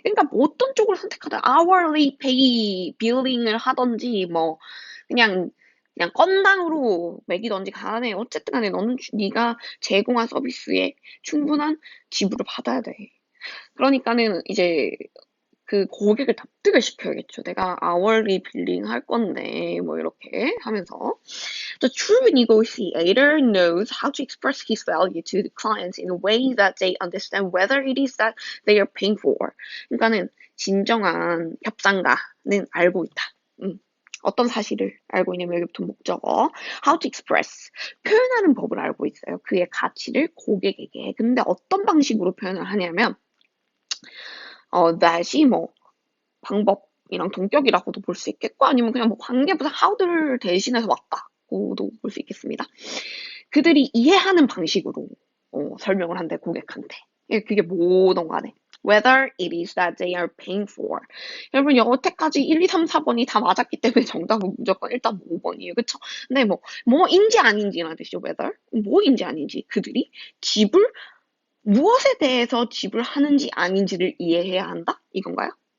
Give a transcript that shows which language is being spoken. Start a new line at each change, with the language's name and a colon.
Korean: 그러니까 뭐 어떤 쪽을 선택하든
English: hourly pay billing
Korean: 을 하든지 그냥 건당으로 매기든지 간에 어쨌든 간에 너는 네가 제공한 서비스에 충분한 지불을 받아야 돼. 그러니까는 이제 그 고객을 납득을 시켜야겠죠. 내가 hourly billing 할 건데 이렇게 하면서
English: The true negotiator knows how to express his value to the clients in a way that they understand whether it is that they are paying for.
Korean: 그러니까는 진정한 협상가는 알고 있다. 어떤 사실을 알고 있냐면 여기부터 목적어
English: how to express
Korean: 표현하는 법을 알고 있어요. 그의 가치를 고객에게. 근데 어떤 방식으로 표현을 하냐면 that이 방법이랑 동격이라고도 볼 수 있겠고 아니면 그냥 관계부사 how를 대신해서 왔다고도 볼 수 있겠습니다. 그들이 이해하는 방식으로 설명을 한대 고객한테. 그게 뭐든 간에.
English: Whether it is that they are paying for.
Korean: 여러분 여태까지 1, 2, 3, 4번이 다 맞았기 때문에 정답은 무조건 일단 5번이에요. 그쵸? 근데 뭐인지 아닌지는 뜻이죠. Whether. 뭐인지 아닌지. 그들이 무엇에 대해서 지불하는지 아닌지를 이해해야 한다? 이건가요?